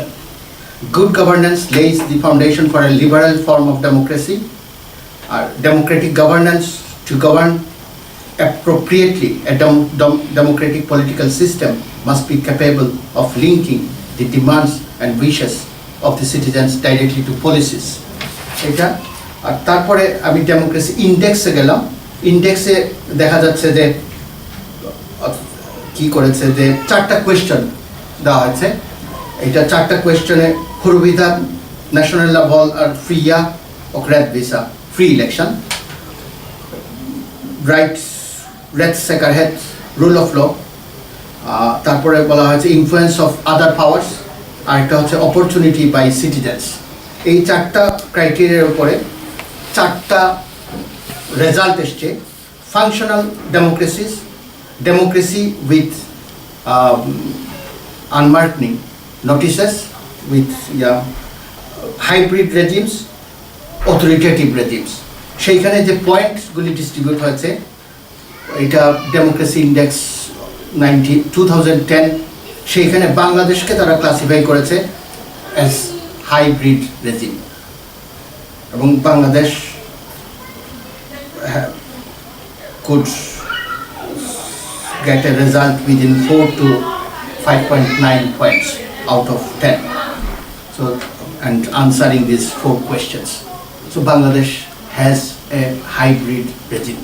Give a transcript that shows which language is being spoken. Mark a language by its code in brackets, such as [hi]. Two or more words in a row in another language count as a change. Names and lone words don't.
[en] Good governance lays the foundation for a liberal form of democracy. Democratic governance, to govern appropriately a democratic political system, must be capable of linking the demands and wishes of the citizens directly to policies. [bn] এটা। আর তারপরে আমি [en] democracy index [bn] গেলাম। ইন্ডেক্সে দেখা যাচ্ছে যে কি করেছে, যে 4টা কোয়েশ্চেন দেওয়া হয়েছে। এটা 4টা কোয়েশ্চেনে [sv] huruvida nationella val är fria och rättvisa, fri election, rättssäkerhet, [en] rule of law, [bn] তারপরে বলা হয়েছে [en] influence of other powers, [bn] আর একটা হচ্ছে [en] opportunity by citizens. [bn] এই চারটা ক্রাইটেরিয়ার উপরে চারটা রেজাল্ট এসছে। [en] functional democracies, democracy with unmarking notices, with hybrid regimes, authoritative regimes. [bn] সেইখানে যে পয়েন্টসগুলি ডিস্ট্রিবিউট হয়েছে, এটা [en] democracy index 2010, [bn] সেইখানে বাংলাদেশকে তারা ক্লাসিফাই করেছে [en] as hybrid regime, [bn] এবং বাংলাদেশ [en] could get a result within 4 to 5.9 points out of 10. So, and answering these 4 questions. So Bangladesh has a hybrid regime.